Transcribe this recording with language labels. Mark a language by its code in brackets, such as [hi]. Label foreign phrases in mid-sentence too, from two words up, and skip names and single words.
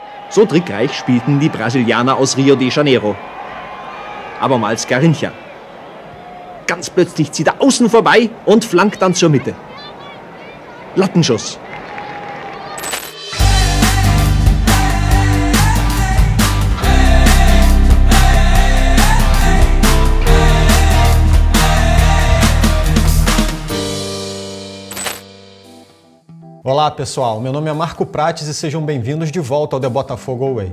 [de] So trickreich spielten die Brasilianer aus Rio de Janeiro. Abermals Garrincha. Ganz plötzlich zieht er außen vorbei und flankt dann zur Mitte. Lattenschuss. [pt] Olá pessoal, meu nome é Marco Prates e sejam bem-vindos de volta ao The Botafogo Away.